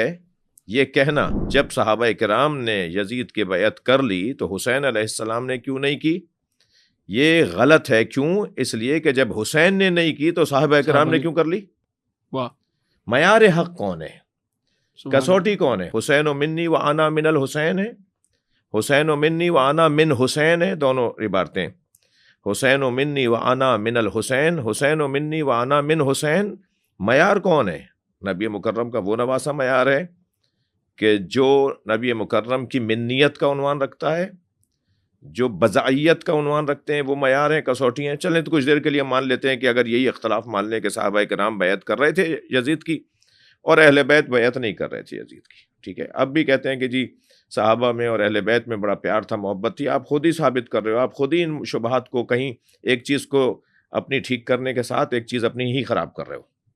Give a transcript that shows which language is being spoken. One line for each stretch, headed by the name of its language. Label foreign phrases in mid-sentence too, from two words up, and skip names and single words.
Urdu: یہ کہنا جب صحابہ کرام نے یزید کی بیعت کر لی تو حسین
Arabic: علیہ السلام
Urdu: نے کیوں نہیں کی، یہ غلط ہے۔ کیوں؟ اس لیے کہ جب حسین نے نہیں کی تو صحابہ کرام نے کیوں کر لی۔ واہ، معیار حق کون ہے، کسوٹی کون ہے؟
Arabic: حسین و منی و انا من الحسین ہے، حسین و منی و انا من حسین ہے،
Urdu: دونوں عبارتیں،
Arabic: حسین و منی و انا من الحسین، حسین و منی و انا من حسین۔
Urdu: معیار کون ہے؟ نبی مکرم کا وہ نواسا معیار ہے کہ جو نبی مکرم کی منیت کا عنوان رکھتا ہے، جو بضائیت کا عنوان رکھتے ہیں، وہ معیار ہیں، کسوٹی ہیں۔ چلیں تو کچھ دیر کے لیے مان لیتے ہیں کہ اگر یہی اختلاف مان لیں کہ صحابہ کرام بیعت کر رہے تھے یزید کی اور اہل بیت بیعت نہیں کر رہے تھے یزید کی، ٹھیک ہے، اب بھی کہتے ہیں کہ جی صحابہ میں اور اہل بیت میں بڑا پیار تھا، محبت تھی، آپ خود ہی ثابت کر رہے ہو، آپ خود ہی ان شبہات کو کہیں ایک چیز کو اپنی ٹھیک کرنے کے ساتھ ایک چیز اپنی ہی خراب کر رہے ہو۔